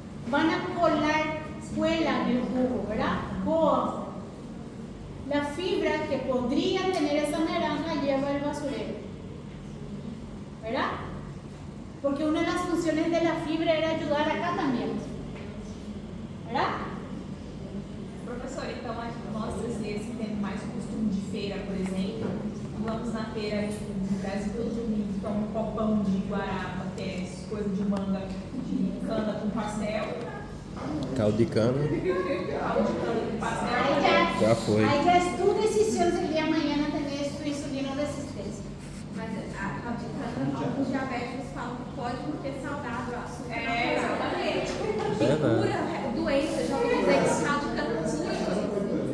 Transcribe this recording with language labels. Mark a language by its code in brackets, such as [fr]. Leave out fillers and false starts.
[es] Van a cuelan el jugo, ¿verdad? ¿Cómo? La fibra que podría tener esa naranja lleva el basurero, ¿verdad? Porque una de las funciones de la fibra era ayudar acá también, ¿verdad? [pt] Professor, então nós brasileiros que temos mais costume de feira, por exemplo, vamos na feira no Brasil todo domingo, toma um copão de guarapa, que é coisa de manga de cana com pastel. Caldo de cana. Caldo de cana com pastel. Já foi. [es] Aí já es tu decisión si el día de mañana tenés tu insulina resistencia. [pt] Mas a caldo de cana, alguns diabéticos falam que pode porque é saudável, o açúcar É, exatamente. que cura doenças, já ouvi dizer que caldo de cana cura.